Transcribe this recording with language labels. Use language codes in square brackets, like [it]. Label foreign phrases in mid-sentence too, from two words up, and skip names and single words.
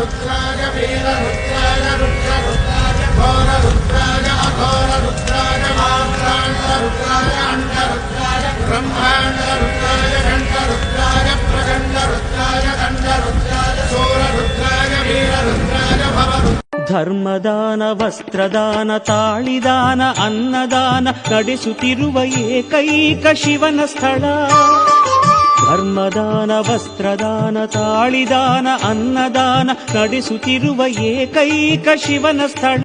[sa] रुद्राय वीर रुद्राय रुद्र रुद्राय घोर रुद्राय अघोर रुद्राय माक्रांत रुद्राय अंड रुद्राय ब्रह्मांड रुद्राय घंट रुद्राय प्रचंड रुद्राय दंड रुद्राय शूर रुद्राय वीर रुद्राय भव [kn] ಧರ್ಮದಾನ ವಸ್ತ್ರದಾನ ತಾಳಿದಾನ ಅನ್ನದಾನ ನಡೆಸುತ್ತಿರುವ ಏಕೈಕ ಶಿವನ ಸ್ಥಳ. ಧರ್ಮದಾನ ವಸ್ತ್ರದಾನ ತಾಳಿದಾನ ಅನ್ನದಾನ ನಡೆಸುತ್ತಿರುವ ಏಕೈಕ ಶಿವನ ಸ್ಥಳ.